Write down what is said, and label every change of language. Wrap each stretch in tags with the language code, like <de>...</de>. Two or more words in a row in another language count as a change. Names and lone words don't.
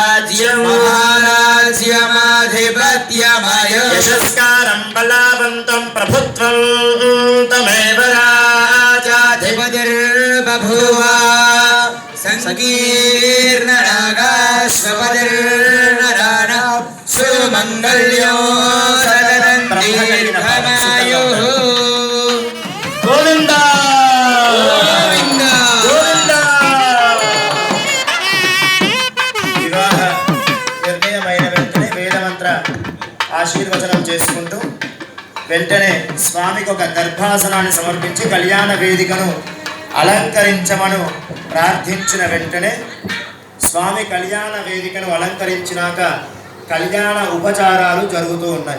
<sa>महाराज्यमाधिपत्यमय यशस्कारं बलावन्तं प्रभुत्वं तमेव राजाधिपतिर्बभूव संकीर्णनागाश्वपतिर्नराण सुमङ्गल्यो सततं दीर्घमायुः गोविन्द गोविन्द गोविन्द</sa> <te>विवाह నిర్ణయమైన వెంటనే వేదమంత్ర ఆశీర్వచనం చేసుకుంటూ వెంటనే స్వామికి ఒక గర్భాసనాన్ని సమర్పించి కళ్యాణ వేదికను అలంకరించమను ప్రార్థించిన వెంటనే స్వామి కళ్యాణ వేదికను అలంకరించినాక కళ్యాణ ఉపచారాలు జరుగుతూ ఉన్నాయి.</te>